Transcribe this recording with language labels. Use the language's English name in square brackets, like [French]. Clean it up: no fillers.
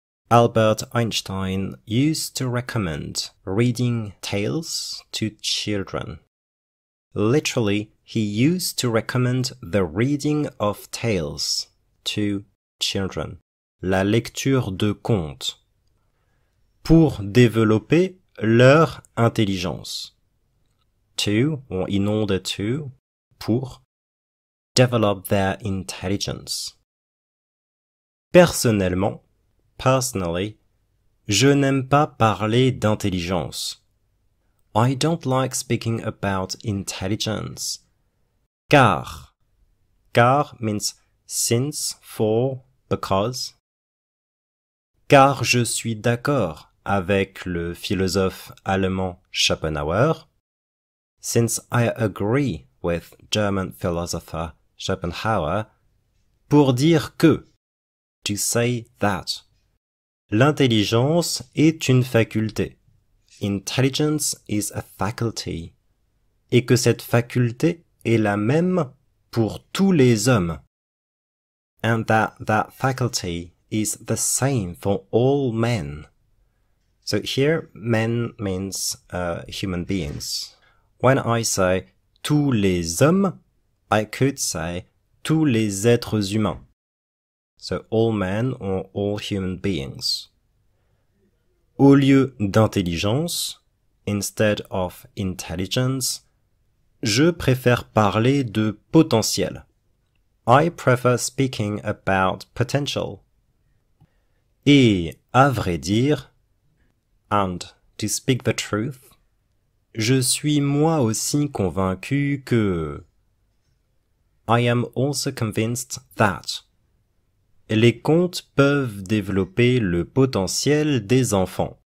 [English] Albert Einstein used to recommend reading tales to children. Literally, he used to recommend the reading of tales to children. [French] La lecture de contes. Pour développer leur intelligence. [English] To, or in order to, pour develop their intelligence. [French] Personnellement, [English] personally, [French] je n'aime pas parler d'intelligence. [English] I don't like speaking about intelligence. Car means since, for, because. [French] Car je suis d'accord avec le philosophe allemand Schopenhauer. [English] Since I agree with German philosopher Schopenhauer, [French] pour dire que, [English] to say that. [French] L'intelligence est une faculté. [English] Intelligence is a faculty. [French] Et que cette faculté est la même pour tous les hommes. [English] And that faculty is the same for all men. So here, men means human beings. When I say [French] tous les hommes, [English] I could say [French] tous les êtres humains. [English] So all men or all human beings. [French] Au lieu d'intelligence, [English] instead of intelligence, [French] je préfère parler de potentiel. [English] I prefer speaking about potential. [French] Et, à vrai dire, [English] and to speak the truth, [French] je suis moi aussi convaincu que [English] I am also convinced that [French] les contes peuvent développer le potentiel des enfants.